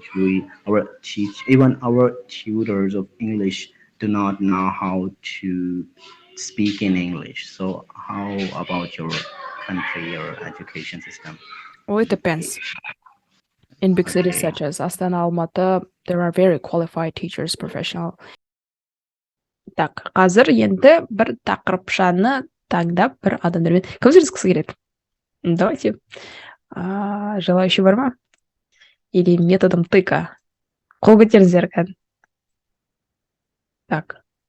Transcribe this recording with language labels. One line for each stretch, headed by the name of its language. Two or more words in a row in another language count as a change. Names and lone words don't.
English: Even our tutors of English do not know how to speak in English. So how about your country, your education system? Oh, it depends. In big cities Okay. such as Astana, Almaty, there are very qualified teachers, professional.
Kazakh: Так, қазір енді бір тақырыпшаны таңдап бір адамдармен кім сөйлескісі келеді?
Russian: Давайте. Желающий
Kazakh: бар ма?
Russian: Или методом тыка?
Kazakh: Қол көтеріңіздер кән.
Russian: Так.